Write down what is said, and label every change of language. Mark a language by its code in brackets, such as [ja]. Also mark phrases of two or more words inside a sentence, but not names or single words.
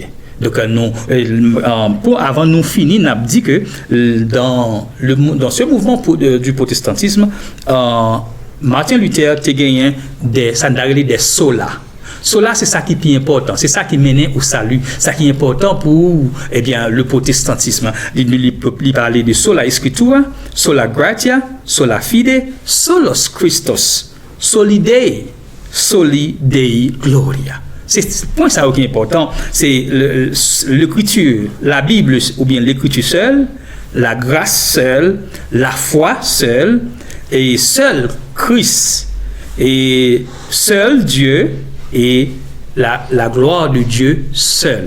[fr] Donc, avant nous finir, nous avons dit que dans ce mouvement du protestantisme, Martin Luther a gagné des solas. Sola, c'est ça qui est plus important, c'est ça qui mène au salut, ça qui est important pour le protestantisme. Il parlait de [la] sola scriptura, sola gratia, sola fide, solos Christos, soli Dei, soli Dei gloria. [fr] C'est le point ça qui est important, c'est l'écriture, la Bible ou bien l'écriture seule, la grâce seule, la foi seule, et seul Christ, et seul Dieu, et la gloire de Dieu seul.